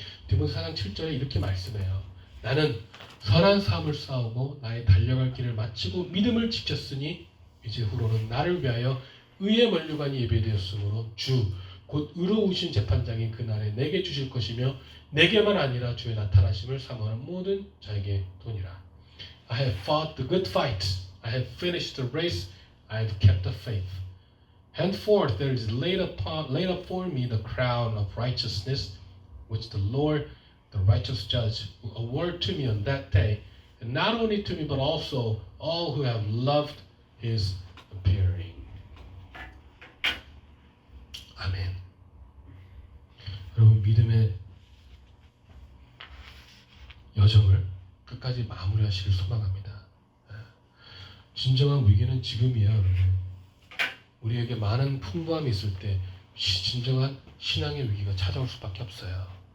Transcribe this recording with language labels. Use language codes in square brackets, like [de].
[ko] 디모데 4장 7절에 이렇게 말씀해요. 나는 선한 싸움을 싸우고 나의 달려갈 길을 마치고 믿음을 지켰으니 이제 후로는 나를 위하여 의의 면류관이 예배되었으므로 주 곧 의로우신 재판장이 그날에 내게 주실 것이며 내게만 아니라 주의 나타나심을 사모하는 모든 자에게 도니라. [en] I have fought the good fight. I have finished the race. I have kept the faith. Henceforth there is laid up for me the crown of righteousness, which the Lord, the righteous judge, will award to me on that day, and not only to me but also all who have loved his appearing. [ko] 아멘. 여러분 믿음의 여정을 끝까지 마무리하시길 소망합니다. 진정한 위기는 지금이야, 여러분. 우리에게 많은 풍부함이 있을 때 진정한 신앙의 위기가 찾아올 수밖에 없어요.